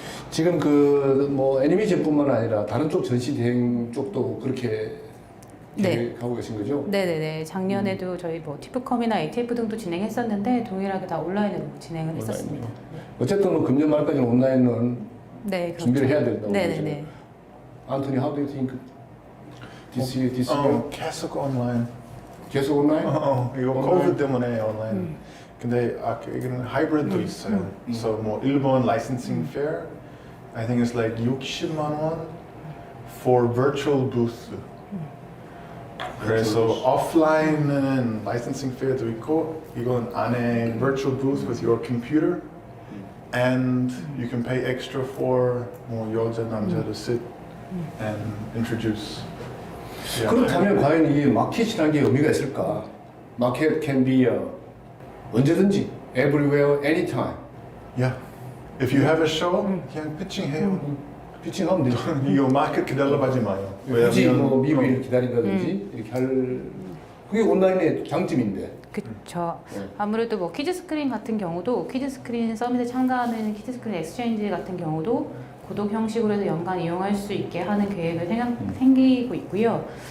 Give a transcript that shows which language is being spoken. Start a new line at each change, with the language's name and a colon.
Korean: 지금 그 뭐 애니메이션뿐만 아니라 다른 쪽 전시 대행 쪽도 그렇게 계획하고 계신 거죠? 네네네. 작년에도 저희 뭐 티프컴이나 ATF 등도 진행했었는데 동일하게 다 온라인으로 진행을 했었습니다. 어쨌든 뭐 금년 말까지는 온라인은 네, 그렇죠. 준비를 해야 된다고 네네네. 보죠.
English: Anthony, how do you think this year?
Korean: 계속 온라인. 계속 온라인? 이거 온라인? 코비드 때문에 온라인. 근데 이거는 하이브리드도 있어요. 그래서 뭐 일본 라이센싱 페어,
English: I think it's like
Korean: 60만 원
English: for virtual booth.
Korean: 그래서 오프라인은 라이센싱 페어도 있고 이건 안에
English: virtual booth with your computer and you can pay extra for
Korean: 뭐 여자 남자도
English: sit and introduce. 그렇다면 과연 이게 마켓이라는 게 의미가 있을까? 마켓 can be
Korean: 언제든지,
English: everywhere, anytime. Yeah. If you have a show,
Korean: 그냥 피칭해요. 피칭하면 되죠. 이거 마켓 기다려하지 마요. 굳이 뭐 미국을 어, 기다린다든지 이렇게 할 그게 온라인의 장점인데. 그렇죠. 네. 아무래도 뭐 키즈스크린 같은 경우도 키즈스크린 서밋에 참가하는 키즈스크린 엑스체인지 같은 경우도 구독 형식으로 해서 연간 이용할 수 있게 하는 계획을 생기고 있고요.